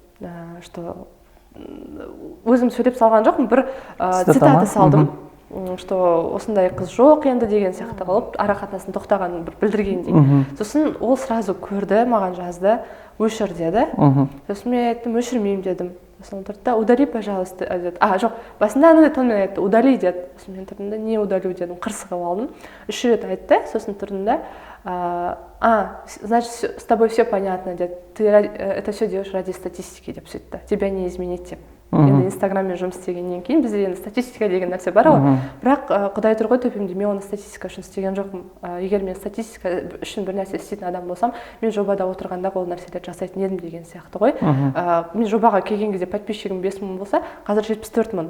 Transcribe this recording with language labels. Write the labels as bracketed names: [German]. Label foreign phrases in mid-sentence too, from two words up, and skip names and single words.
[Kazakh] Что өзім сөйлеп салған жоқпын, бір цитата салдым, что осындай қыз жоқ енді деген сияқты қылып ара қатынасын тоқтағанын бір білдіргендей. Сосын ол сразу көрді, маған жазды, өшір деді. Сосын мен айттым, өшірмеймін дедім. Сосын тұрды да, [Russian] удали, пожалуйста, [Kazakh] деді. Жоқ, басында анандай тонмен айтты, удали деді. Сосын мен тұрдым да, [Russian] не удалю [Kazakh] дедім, қырсығып алдым. 3 рет айтты, сосын тұрдым да, [Russian] значит, с тобой все понятно, дед. Ты это все делаешь ради статистики, [Kazakh] деп сөйтті. [Russian] Тебя не изменить деп. [Kazakh] Енді инстаграммен жұмыс істегеннен кейін бізде енді статистика деген нәрсе бар ғой. Бірақ құдай тұр ғой төбемде, мен оны статистика үшін істеген жоқпын. Егер мен статистика үшін бір нәрсе істейтін адам болсам, мен жобада отырғанда ол нәрселерді жасайтын едім деген сияқты ғой. Мен жобаға келген кезде подписчигім 5000 болса, қазір 74 000.